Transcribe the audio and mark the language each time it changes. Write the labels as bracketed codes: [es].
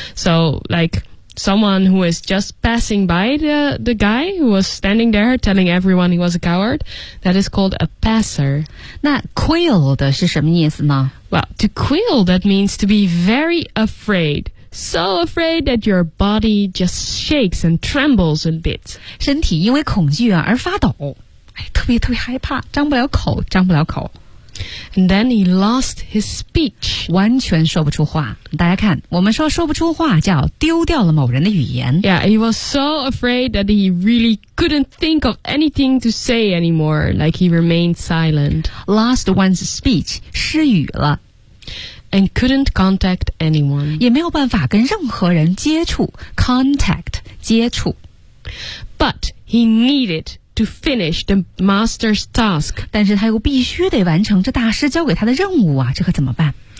[en] So like someone who is just passing by the guy who was standing there telling everyone he was a coward. That is called a passer. [zh] 那 quail 的是什么意思呢? [en] Well, to quail, that means to be very afraid. So afraid that your body just shakes and trembles a bit. [zh] 身体因为恐惧而发抖、特别特别害怕张不了口张不了口。 [en] And then he lost his speech. [zh] 完全说不出话。大家看我们说说不出话叫丢掉了某人的语言。 [en] Yeah, he was so afraid that he really couldn't think of anything to say anymore. Like he remained silent. Lost one's speech, [zh] 失语了。 [en] And couldn't contact anyone. [zh] 也没有办法跟任何人接触 Contact, 接触 [en] But he needed to finish the master's task. [zh] 但是他又必须得完成这大师交给他的任务啊这可怎么办